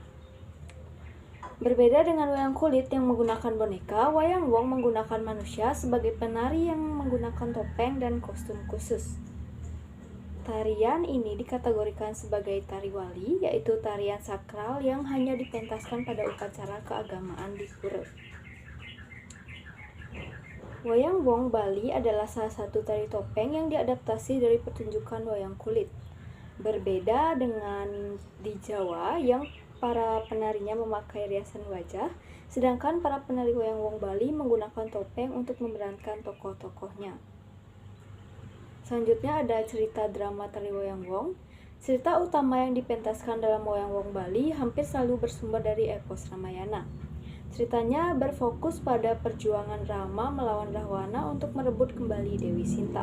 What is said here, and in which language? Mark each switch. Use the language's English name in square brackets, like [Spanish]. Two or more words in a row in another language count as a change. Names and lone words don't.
[Indonesian] Berbeda dengan wayang kulit yang menggunakan boneka, wayang wong menggunakan manusia sebagai penari yang menggunakan topeng dan kostum khusus. Tarian ini dikategorikan sebagai tari wali, yaitu tarian sakral yang hanya dipentaskan pada upacara keagamaan di pura. Wayang wong Bali adalah salah satu tari topeng yang diadaptasi dari pertunjukan wayang kulit. Berbeda dengan di Jawa yang para penarinya memakai riasan wajah, sedangkan para penari wayang wong Bali menggunakan topeng untuk memerankan tokoh-tokohnya. Selanjutnya ada cerita drama tari wayang wong. Cerita utama yang dipentaskan dalam wayang wong Bali hampir selalu bersumber dari epos Ramayana. Ceritanya berfokus pada perjuangan Rama melawan Rahwana untuk merebut kembali Dewi Sinta.